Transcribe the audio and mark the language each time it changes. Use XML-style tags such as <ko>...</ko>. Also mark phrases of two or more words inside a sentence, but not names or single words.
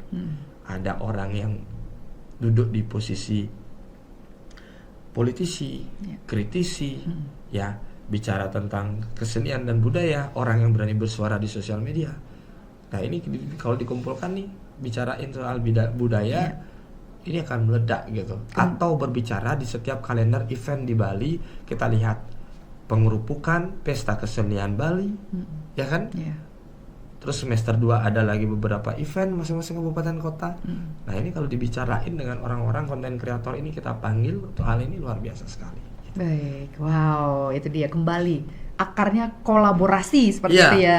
<id>Ada orang yang duduk di posisi politisi, kritisi, ya, bicara tentang kesenian dan budaya, orang yang berani bersuara di sosial media. Nah ini kalau dikumpulkan nih, bicarain soal budaya, ini akan meledak gitu. Atau berbicara di setiap kalender event di Bali, kita lihat pengerupukan pesta kesenian Bali, ya kan? Terus semester 2 ada lagi beberapa event masing-masing kabupaten kota. Nah ini kalau dibicarain dengan orang-orang konten kreator ini, kita panggil untuk hal ini luar biasa sekali. Baik, wow, itu dia kembali akarnya kolaborasi seperti itu ya.</id>